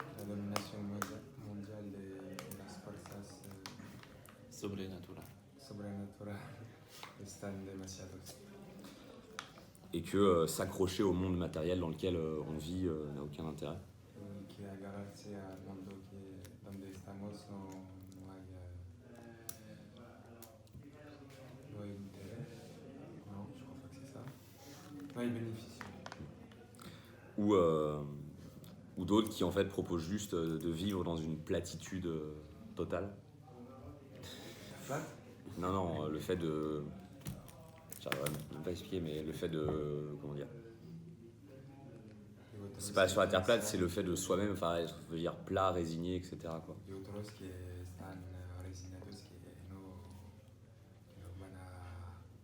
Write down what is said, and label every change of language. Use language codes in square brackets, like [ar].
[es] La dominación mondiale de las fuerzas Sobrenatural. sobrenaturales están demasiados. [fr] Et que s'accrocher au monde matériel dans lequel on vit n'a aucun intérêt. [es] Y que agarrarse al mundo donde estamos no hay, no hay interés. [fr] Non, je crois pas que c'est ça. [es] No hay bénéfice. [fr] Ou d'autres qui en fait proposent juste de vivre dans une platitude totale. Plate. Non, le fait de... J'arriverai même pas à expliquer, mais le fait de... Comment dire? C'est pas sur la terre plate, c'est le fait de soi-même, enfin, être, je veux dire, plat, résigné, etc. quoi. [es] Y otros que están resignados que no van a...